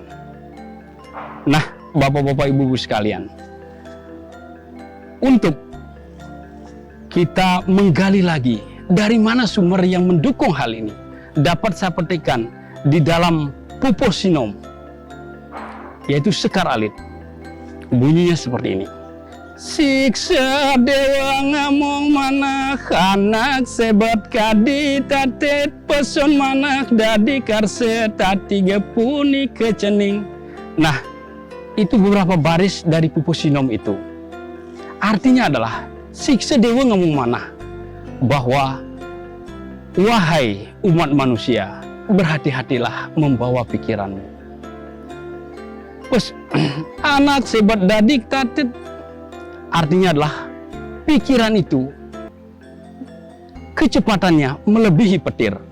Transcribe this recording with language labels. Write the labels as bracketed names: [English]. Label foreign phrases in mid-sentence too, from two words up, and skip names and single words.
[Indonesian] Nah, Bapak-bapak, Ibu-ibu sekalian, untuk kita menggali lagi dari mana sumber yang mendukung hal ini, dapat saya petikkan di dalam Puposinom, yaitu Sekar Alit. Bunyinya seperti ini. [Balinese] Siksa dewa ngamong manah, anak sebat kadi tatet peson manah, dadi karse tatiga puni kecening. [Indonesian] Nah, itu beberapa baris dari Puposinom itu. Artinya adalah, [Balinese] siksa dewa ngamong manah, [Indonesian] bahwa wahai umat manusia, berhati-hatilah membawa pikiranmu. [Balinese] Pes, anak sebat dadik tatet, [Indonesian] artinya adalah pikiran itu kecepatannya melebihi petir.